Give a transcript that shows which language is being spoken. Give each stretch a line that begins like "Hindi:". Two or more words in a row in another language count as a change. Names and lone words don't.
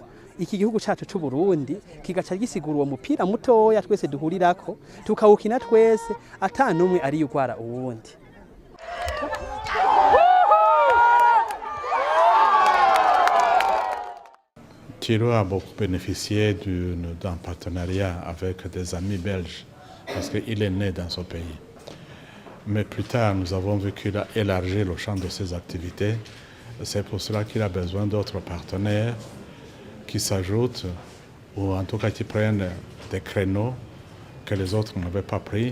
Rundi: Iki gihugu cyacu cy'u Burundi kigaca gisigura uwo mupira mutoya twese duhurirako, tukawukina twese atanumwe ari yugwara uwundi.
French: Kiro a beaucoup bénéficié d'un partenariat avec des amis belges parce qu'il est né dans ce pays. Mais plus tard, nous avons vu qu'il a élargi le champ de ses activités. C'est pour cela qu'il a besoin d'autres partenaires qui s'ajoutent, ou en tout cas qui prennent des créneaux que les autres n'avaient pas pris.